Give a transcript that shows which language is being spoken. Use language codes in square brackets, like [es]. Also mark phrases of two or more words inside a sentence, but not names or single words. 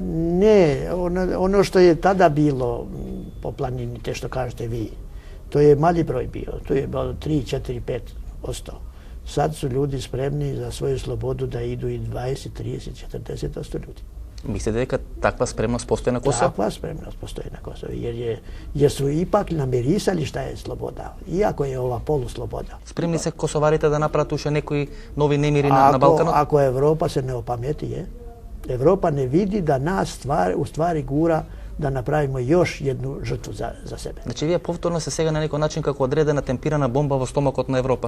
[mk] Не, оно што е тада било по планините што кажете ви, тој е мали број био, тој е било 3, 4, 5%. [sr] Сад су луѓе спремни за своју слободу да иду и 20, 30, 40% луѓе. [mk] Мислите дека таква спремност постои на Косово? Таква спремност постои на Косово, [sr] jer su ipak namirisali šta je sloboda, iako je ova polusloboda. [mk] Спремни се косоварите да направат уште некои нови немири на Балканот? [sr] Ако Европа се не опамети, Европа не види да нас у ствари гура да направимо још едну жртву за себе. [mk] Значи вие повторно се сега на некој начин како одредена темпирана бомба во стомакот на Европа?